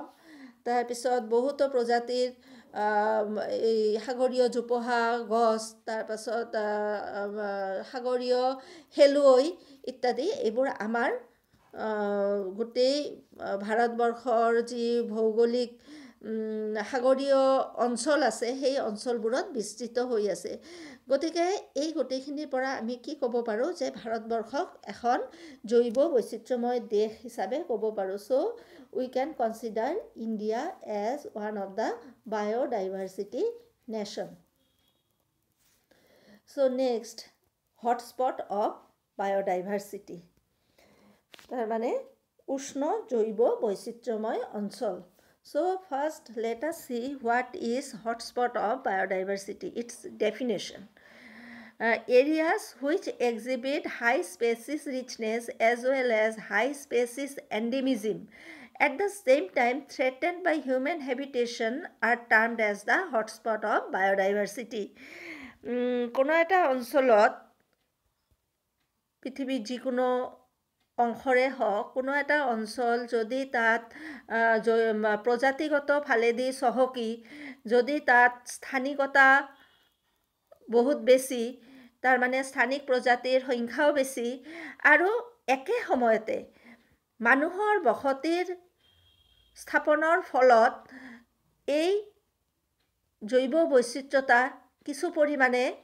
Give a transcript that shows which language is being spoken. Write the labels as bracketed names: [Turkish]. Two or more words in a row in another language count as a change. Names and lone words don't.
[Assamese] তাৰপিছত বহুতো প্ৰজাতিৰ এই সাগৰীয় জোপোহা গছ, তাৰপাছত সাগৰীয় শেলুৱৈ ইত্যাদি, এইবোৰ আমাৰ গোটেই ভাৰতবৰ্ষৰ যি ভৌগোলিক সাগৰীয় অঞ্চল আছে সেই অঞ্চলবোৰত বিস্তৃত হৈ আছে। গতিকে এই গোটেইখিনিৰ পৰা আমি কি ক'ব পাৰোঁ যে ভাৰতবৰ্ষক এখন জৈৱ বৈচিত্ৰ্যময় দেশ হিচাপে ক'ব পাৰোঁ। [English] চ' we can consider India as one of the biodiversity nation. So next, hotspot of biodiversity. [Assamese] তাৰ মানে উষ্ণ জৈৱ বৈচিত্ৰ্যময় অঞ্চল। [English] So first let us see what is hotspot of biodiversity, its definition. Areas which exhibit high species richness as well as high species endemism at the same time threatened by human habitation are termed as the hotspot of biodiversity. [Assamese] কোনো এটা অঞ্চলত পৃথিৱীৰ যিকোনো অংশৰে হওক, কোনো এটা অঞ্চল যদি তাত প্ৰজাতিগত ফালেদি চহকী, যদি তাত স্থানিকতা বহুত বেছি, তাৰ মানে স্থানিক প্ৰজাতিৰ সংখ্যাও বেছি, আৰু একে সময়তে মানুহৰ বসতিৰ স্থাপনৰ ফলত এই জৈৱ বৈচিত্ৰ্যতা কিছু পৰিমাণে